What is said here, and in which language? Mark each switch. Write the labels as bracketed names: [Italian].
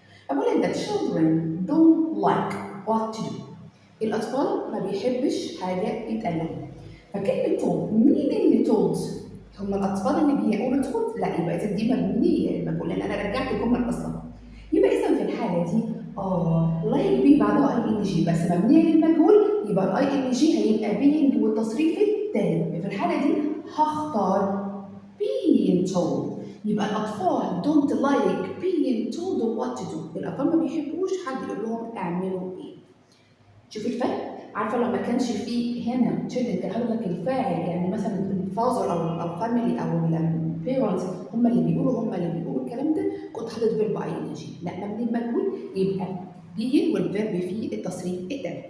[Arabic] أقول إن [English] the children don't like what to do. [Arabic] الأطفال ما بيحبش حاجة يتقال لهم. فكلمة told، مين اللي told؟ هم الأطفال اللي بيقولوا told؟ لا، يبقى إذا دي مبنية للمجهول، لأن أنا رجعت الجملة أصلا. يبقى إذا في الحالة دي like بي بعدها ing بس مبنية للمجهول، يبقى ing هيبقى being والتصريف التالت. في الحالة دي هختار being told. يبقى الأطفال [English] don't like being told what to do. [Arabic] الأطفال ما بيحبوش حد يقول لهم اعملوا إيه. شوفي الفرق؟ عارفة لو ما كانش فيه هنا children كان حاطط لك الفاعل، يعني مثلا الفازر أو family أو parents هم اللي بيقولوا الكلام ده، كنت حاطط فيرب ing. لا، مبني المجهول يبقى being والفيرب في التصريف التالت.